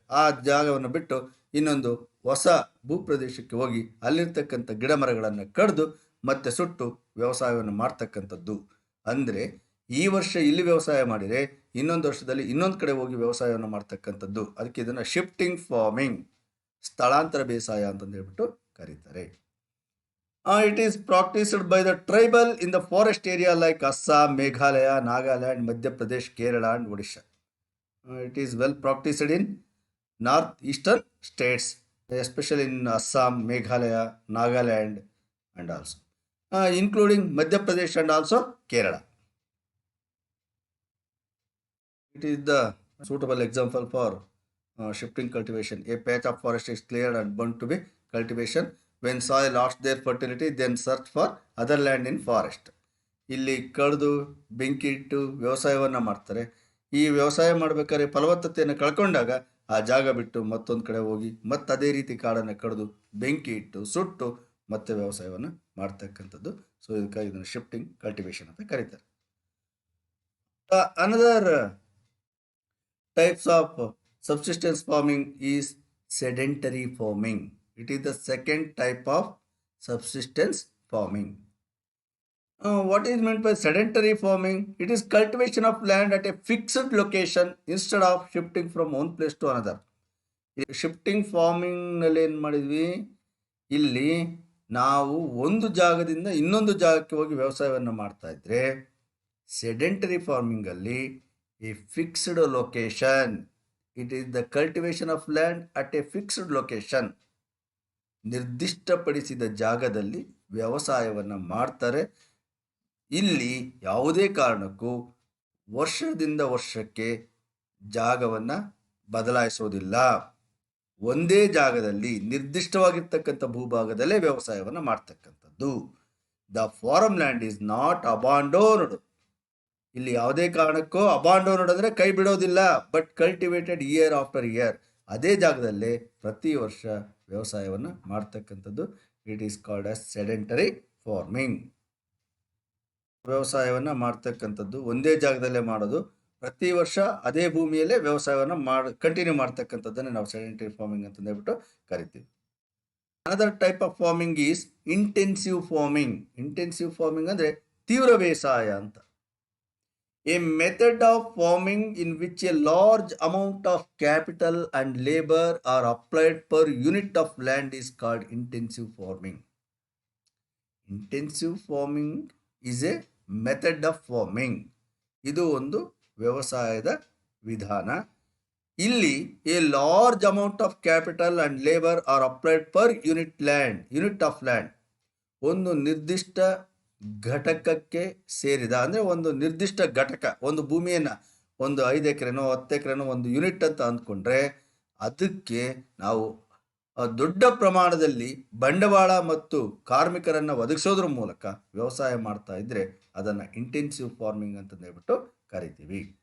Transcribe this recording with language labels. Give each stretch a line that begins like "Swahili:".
Kannada: ಆ ಜಾಗವನ್ನು ಬಿಟ್ಟು ಇನ್ನೊಂದು ಹೊಸ ಭೂಪ್ರದೇಶಕ್ಕೆ ಹೋಗಿ ಅಲ್ಲಿರ್ತಕ್ಕಂಥ ಗಿಡ ಮರಗಳನ್ನು ಕಡಿದು ಮತ್ತೆ ಸುಟ್ಟು ವ್ಯವಸಾಯವನ್ನು ಮಾಡ್ತಕ್ಕಂಥದ್ದು. ಅಂದರೆ ಈ ವರ್ಷ ಇಲ್ಲಿ ವ್ಯವಸಾಯ ಮಾಡಿದರೆ ಇನ್ನೊಂದು ವರ್ಷದಲ್ಲಿ ಇನ್ನೊಂದು ಕಡೆ ಹೋಗಿ ವ್ಯವಸಾಯವನ್ನು ಮಾಡ್ತಕ್ಕಂಥದ್ದು. ಅದಕ್ಕೆ ಇದನ್ನು ಶಿಫ್ಟಿಂಗ್ ಫಾರ್ಮಿಂಗ್, ಸ್ಥಳಾಂತರ ಬೇಸಾಯ ಅಂತಂದು ಹೇಳ್ಬಿಟ್ಟು ಕರೀತಾರೆ.
English: It is practiced by the tribal in the forest area like Assam, Meghalaya, Nagaland, Madhya Pradesh, Kerala and Odisha. It is well practiced in northeastern states, especially in Assam, Meghalaya, Nagaland and also including Madhya Pradesh and also Kerala. It is the suitable example for shifting cultivation. A patch of forest is cleared and burnt to be cultivation. When soil lost their fertility, then search for other land in forest.
Kannada: ಇಲ್ಲಿ ಕಡಿದು ಬೆಂಕಿ ಇಟ್ಟು ವ್ಯವಸಾಯವನ್ನು ಮಾಡ್ತಾರೆ. ಈ ವ್ಯವಸಾಯ ಮಾಡಬೇಕಾದ್ರೆ ಫಲವತ್ತತೆಯನ್ನು ಕಳ್ಕೊಂಡಾಗ ಆ ಜಾಗ ಬಿಟ್ಟು ಮತ್ತೊಂದು ಕಡೆ ಹೋಗಿ ಮತ್ತೆ ಅದೇ ರೀತಿ ಕಾಡನ್ನು ಕಡಿದು ಬೆಂಕಿ ಇಟ್ಟು ಸುಟ್ಟು ಮತ್ತೆ ವ್ಯವಸಾಯವನ್ನು ಮಾಡ್ತಕ್ಕಂಥದ್ದು. ಸೊ ಇದಕ್ಕಾಗಿ ಇದನ್ನು ಶಿಫ್ಟಿಂಗ್ ಕಲ್ಟಿವೇಶನ್ ಅಂತ ಕರೀತಾರೆ.
English: Another types of subsistence farming is sedentary farming. It is the second type of subsistence farming. What is meant by sedentary farming? It is cultivation of land at a fixed location instead of shifting from one place to another.
Kannada: Shifting farming ನಲ್ಲಿ ಏನು ಮಾಡಿದ್ವಿ, ಇಲ್ಲಿ ನಾವು ಒಂದು ಜಾಗದಿಂದ ಇನ್ನೊಂದು ಜಾಗಕ್ಕೆ ಹೋಗಿ ವ್ಯವಸಾಯವನ್ನು ಮಾಡ್ತಾ ಇದ್ರೆ, ಸೆಡೆಂಟರಿ ಫಾರ್ಮಿಂಗ್ ಅಲ್ಲಿ
English: a fixed location. It is the cultivation of land at a fixed location.
Kannada: ನಿರ್ದಿಷ್ಟಪಡಿಸಿದ ಜಾಗದಲ್ಲಿ ವ್ಯವಸಾಯವನ್ನು ಮಾಡ್ತಾರೆ. ಇಲ್ಲಿ ಯಾವುದೇ ಕಾರಣಕ್ಕೂ ವರ್ಷದಿಂದ ವರ್ಷಕ್ಕೆ ಜಾಗವನ್ನು ಬದಲಾಯಿಸೋದಿಲ್ಲ. ಒಂದೇ ಜಾಗದಲ್ಲಿ ನಿರ್ದಿಷ್ಟವಾಗಿರ್ತಕ್ಕಂಥ ಭೂಭಾಗದಲ್ಲೇ ವ್ಯವಸಾಯವನ್ನು ಮಾಡ್ತಕ್ಕಂಥದ್ದು.
English: The farm land is not abandoned.
Kannada: ಇಲ್ಲಿ ಯಾವುದೇ ಕಾರಣಕ್ಕೂ ಅಬಾಂಡೋನ್ಡ್ ಅಂದರೆ ಕೈ ಬಿಡೋದಿಲ್ಲ,
English: But cultivated year after year.
Kannada: ಅದೇ ಜಾಗದಲ್ಲೇ ಪ್ರತಿ ವರ್ಷ ವ್ಯವಸಾಯವನ್ನು ಮಾಡ್ತಕ್ಕಂಥದ್ದು.
English: It is called as sedentary farming.
Kannada: ವ್ಯವಸಾಯವನ್ನು ಮಾಡ್ತಕ್ಕಂಥದ್ದು ಒಂದೇ ಜಾಗದಲ್ಲೇ ಮಾಡೋದು, ಪ್ರತಿ ವರ್ಷ ಅದೇ ಭೂಮಿಯಲ್ಲೇ ವ್ಯವಸಾಯವನ್ನು ಕಂಟಿನ್ಯೂ ಮಾಡ್ತಕ್ಕಂಥದ್ದನ್ನು ನಾವು ಸೆಡೆಂಟರಿ ಫಾರ್ಮಿಂಗ್ ಅಂತ ಹೇಳ್ಬಿಟ್ಟು ಕರಿತೀವಿ.
English: Another type of farming is intensive farming. Intensive farming
Kannada: ಅಂದರೆ ತೀವ್ರ ಬೇಸಾಯ ಅಂತ.
English: A method of farming in which a large amount of capital and labor are applied per unit of land is called intensive farming. Intensive farming is a method of farming.
Kannada: ಇದು ಒಂದು ವ್ಯವಸಾಯದ ವಿಧಾನ. ಇಲ್ಲಿ
English: a large amount of capital and labor are applied per unit of land.
Kannada: ಒಂದು ನಿರ್ದಿಷ್ಟ ಘಟಕಕ್ಕೆ ಸೇರಿದ, ಅಂದರೆ ಒಂದು ನಿರ್ದಿಷ್ಟ ಘಟಕ, ಒಂದು ಭೂಮಿಯನ್ನು ಒಂದು 5 ಎಕರೆನೋ 10 ಎಕರೆನೋ ಒಂದು ಯೂನಿಟ್ ಅಂತ ಅಂದ್ಕೊಂಡ್ರೆ ಅದಕ್ಕೆ ನಾವು ದೊಡ್ಡ ಪ್ರಮಾಣದಲ್ಲಿ ಬಂಡವಾಳ ಮತ್ತು ಕಾರ್ಮಿಕರನ್ನು ಒದಗಿಸೋದ್ರ ಮೂಲಕ ವ್ಯವಸಾಯ ಮಾಡ್ತಾ ಇದ್ರೆ ಅದನ್ನು ಇಂಟೆನ್ಸಿವ್ ಫಾರ್ಮಿಂಗ್ ಅಂತ ಹೇಳ್ಬಿಟ್ಟು ಕರಿತೀವಿ.